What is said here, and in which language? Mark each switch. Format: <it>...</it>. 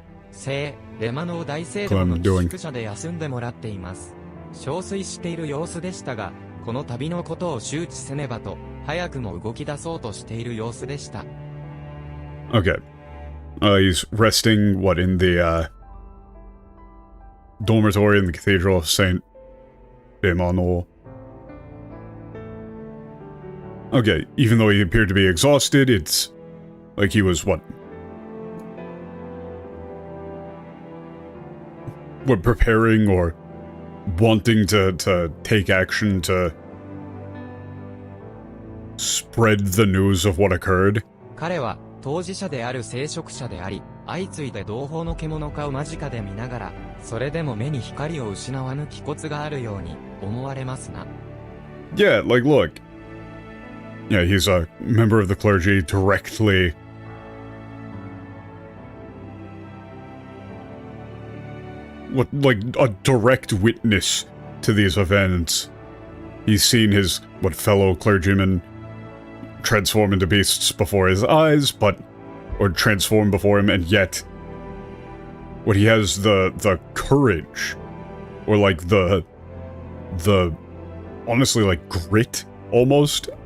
<ja>聖レマノー大聖堂の寄宿舎で休んでもらっています。憔悴している様子でしたが、この旅のことを周知せねばと、早くも動き出そうとしている様子でした。</ja> <en>Okay. He's resting, what, in the, dormitory in the Cathedral of Saint Emmanuel. Okay, even though he appeared to be exhausted, it's like he was, what, preparing or wanting to take action to spread the news of what occurred.</en> <ja>彼は当事者である聖職者であり、相次いで同胞の獣化を間近で見ながら、それでも目に光を失わぬ気骨があるように思われますな。</ja> <en>Yeah, like, look. Yeah, he's a member of the clergy directly. What, like, a direct witness to these events. He's seen his, what, fellow clergymen transform into beasts before his eyes, or transform before him, and yet, what, he has the courage, or like the, honestly, like, grit, almost.</en>